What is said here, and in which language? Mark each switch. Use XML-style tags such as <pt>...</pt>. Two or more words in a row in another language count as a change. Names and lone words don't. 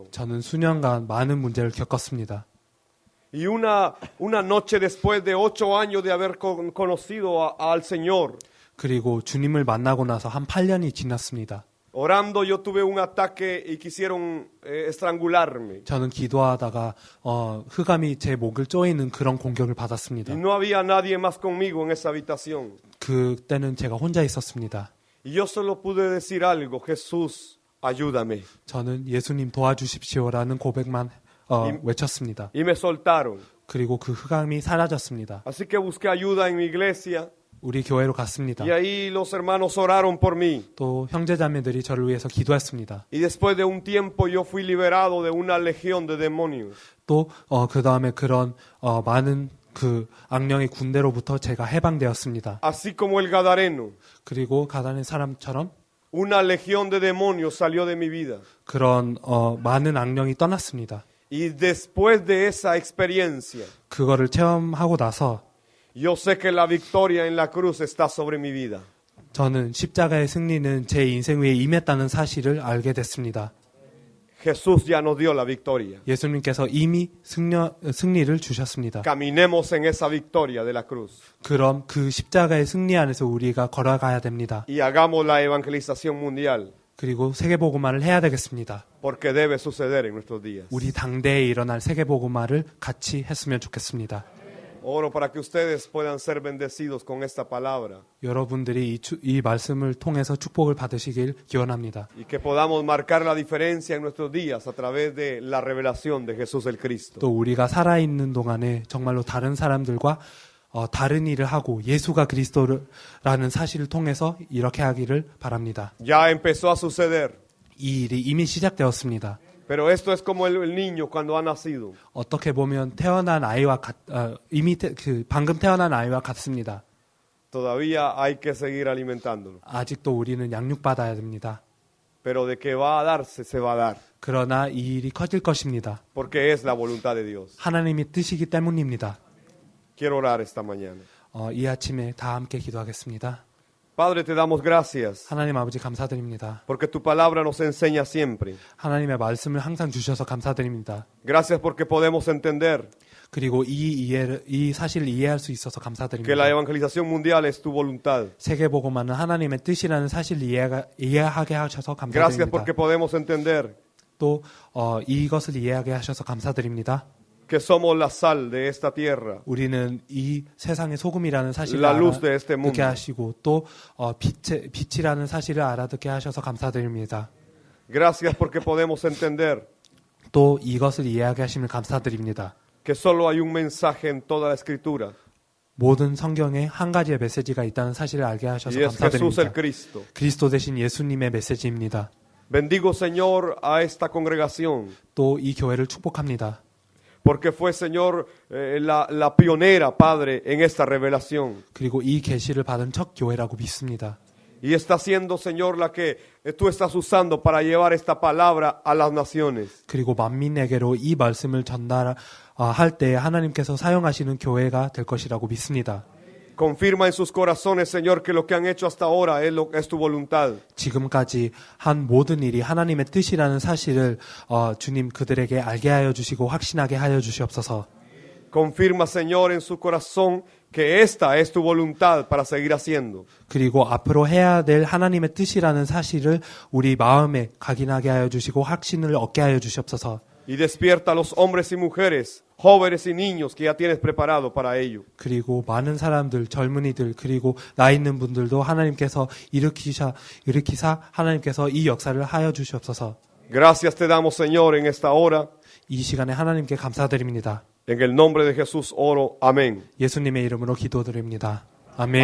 <ko>저는 수년간 많은 문제를 겪었습니다.</ko> <es>Y una noche después de 8 años de haber conocido al Señor,</es> <ko>그리고 주님을 만나고 나서 한 8년이 지났습니다.</ko> <es>orando yo tuve un ataque y quisieron estrangularme.</es> <ko>저는 기도하다가 흑암이 제 목을 조이는 그런 공격을 받았습니다.</ko> <es>Y no había nadie más conmigo en esa habitación.</es> <ko>그때는 제가 혼자 있었습니다.</ko> <es>Y yo solo pude decir algo: Jesús, ayúdame.</es> <ko>저는 예수님 도와주십시오라는 고백만 외쳤습니다.</ko> <es>Y me soltaron.</es> <ko>그리고 그 흑암이 사라졌습니다.</ko> <es>Así que busqué ayuda en mi iglesia.</es> <ko>우리 교회로 갔습니다.</ko> <es>Y ahí los hermanos oraron por mí.</es> <ko>또 형제자매들이 저를 위해서 기도했습니다.</ko> <es>Y después de un tiempo yo fui liberado de una legión de demonios.</es> <ko>또 그 다음에 그런 많은 그 악령의 군대로부터 제가 해방되었습니다.</ko> <es>Así como el Gadareno,</es> <ko>그리고 가다는 사람처럼</ko> <es>una legión de demonios salió de mi vida.</es> <ko>그런 많은 악령이 떠났습니다.</ko> <es>Y después de esa experiencia,</es> <ko>그거를 체험하고 나서</ko> <es>yo sé que la victoria en la cruz está sobre mi vida.</es> <ko>저는 십자가의 승리는 제 인생 위에 임했다는 사실을 알게 됐습니다.</ko> <es>Jesús ya nos dio la victoria.</es> <ko>예수님께서 이미 승리를 주셨습니다.</ko> <es>Caminemos en esa victoria de la cruz.</es> <ko>그럼 그 십자가의 승리 안에서 우리가 걸어가야 됩니다.</ko> <es>Y hagamos la evangelización mundial,</es> <ko>그리고 세계복음화를 해야 되겠습니다.</ko> <es>porque debe suceder en nuestros días.</es> <ko>우리 당대에 일어날 세계복음화를 같이 했으면 좋겠습니다.</ko> <es>Oro para que ustedes puedan ser bendecidos con esta palabra</es> <ko>여러분들이 이 말씀을 통해서 축복을 받으시길 기원합니다.</ko> <es>y que podamos marcar la diferencia en nuestros días a través de la revelación de Jesús el Cristo.</es> <ko>또 우리가 살아있는 동안에 정말로 다른 사람들과 다른 일을 하고 예수가 그리스도라는 사실을 통해서 이렇게 하기를 바랍니다.</ko> <es>Ya empezó a suceder,</es> <ko>이 일이 이미 시작되었습니다.</ko> <es>pero esto es como el niño cuando ha nacido.</es> <ko>어떻게 보면 태어난 아이와 방금 태어난 아이와 같습니다.</ko> <es>Todavía hay que seguir alimentándolo.</es> <ko>아직도 우리는 양육받아야 됩니다.</ko> <es>pero de que va a darse, se va a dar,</es> <ko>그러나 이 일이 커질 것입니다.</ko> <es>porque es la voluntad de Dios.</es> <ko>하나님의 뜻이기 때문입니다.</ko> <es>Quiero orar esta mañana.</es> <ko>이 아침에 다 함께 기도하겠습니다.</ko> <es>Padre, te damos gracias,</es> <ko>하나님 아버지 감사드립니다.</ko> <es>porque tu palabra nos enseña siempre.</es> <ko>하나님의 말씀을 항상 주셔서 감사드립니다.</ko> <es>Gracias porque podemos entender</es> <ko>그리고 이 사실을 이해할 수 있어서</ko> <es>que</es> <ko>감사드립니다.</ko> <es>la evangelización mundial es tu voluntad.</es> <ko>세계복음화는 하나님의 뜻이라는 사실을 이해하게 하셔서</ko> <es>Gracias</es> <ko>감사드립니다.</ko> <es>porque podemos entender</es> <ko>또 이것을 이해하게 하셔서 감사드립니다.</ko> <es>que somos la sal de esta tierra,</es> <ko>우리는 이 세상의 소금이라는 사실을</ko> <es>la luz de este</es> <ko>알아듣게</ko> <es>mundo.</es> <ko>하시고 또 빛이라는 사실을 알아듣게 하셔서 감사드립니다.</ko> <es>Gracias porque podemos entender</es> <ko>또 이것을 이해하게 하시면 감사드립니다.</ko> <es>que solo hay un mensaje en toda la escritura,</es> <ko>모든 성경에 한 가지의 메시지가 있다는 사실을 알게 하셔서</ko> <es>y es Jesús el</es> <ko>감사드립니다.</ko> <es>Cristo.</es> <ko>그리스도 대신 예수님의 메시지입니다.</ko> <es>Bendigo, Señor, a esta congregación,</es> <ko>또 이 교회를 축복합니다.</ko> <es>porque fue, Señor, la pionera, Padre, en esta revelación.</es> <ko>그리고 이 계시를 받은 첫 교회라고 믿습니다.</ko> <es>Y está siendo, Señor, la que tú estás usando para llevar esta palabra a las naciones.</es> <ko>그리고 만민에게로 이 말씀을 전달할 때 하나님께서 사용하시는 교회가 될 것이라고 믿습니다.</ko> <es>Confirma en sus corazones, Señor, que lo que han hecho hasta ahora es tu voluntad.</es> <ko>지금까지 한 모든 일이 하나님의 뜻이라는 사실을 주님 그들에게 알게 하여 주시고 확신하게 하여 주시옵소서.</ko> <es>Confirma, Señor, en su corazón que esta es tu voluntad para seguir haciendo.</es> <ko>그리고 앞으로 해야 될 하나님의 뜻이라는 사실을 우리 마음에 각인하게 하여 주시고 확신을 얻게 하여 주시옵소서.</ko> <es>Y despierta a los hombres y mujeres, jóvenes y niños que ya tienes preparado para ello.</es> <ko>그리고 많은 사람들, 젊은이들, 그리고 나이 있는 분들도 하나님께서 일으키사 하나님께서 이 역사를 하여 주시옵소서.</ko> <es>Gracias te damos, Señor, en esta hora.</es> <ko>이 시간에 하나님께 감사드립니다.</ko> <es>En el nombre de Jesús oro. Amén.</es> <ko>예수님의 이름으로 기도드립니다. 아멘.</ko>